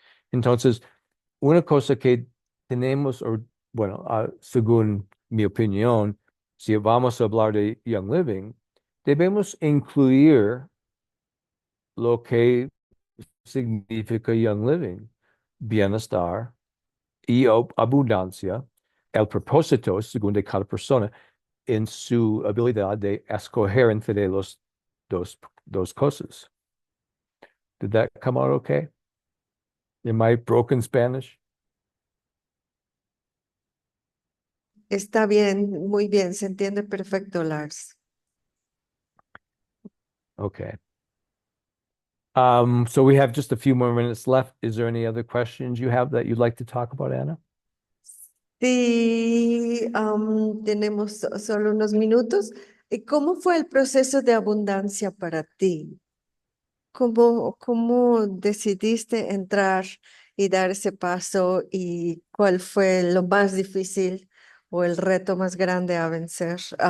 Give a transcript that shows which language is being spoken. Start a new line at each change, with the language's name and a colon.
Spanish: Entonces, una cosa que tenemos, o bueno, según mi opinión, si vamos a hablar de Young Living, debemos incluir lo que significa Young Living, bienestar y abundancia, el propósito según de cada persona en su habilidad de escoger entre los dos cosas.
English: Did that come out okay? In my broken Spanish?
Spanish: Está bien, muy bien, se entiende perfecto, Lars.
English: Okay. So we have just a few more minutes left. Is there any other questions you have that you'd like to talk about, Anna?
Spanish: Sí, tenemos solo unos minutos. ¿Y cómo fue el proceso de abundancia para ti? ¿Cómo decidiste entrar y dar ese paso? ¿Y cuál fue lo más difícil o el reto más grande a vencer?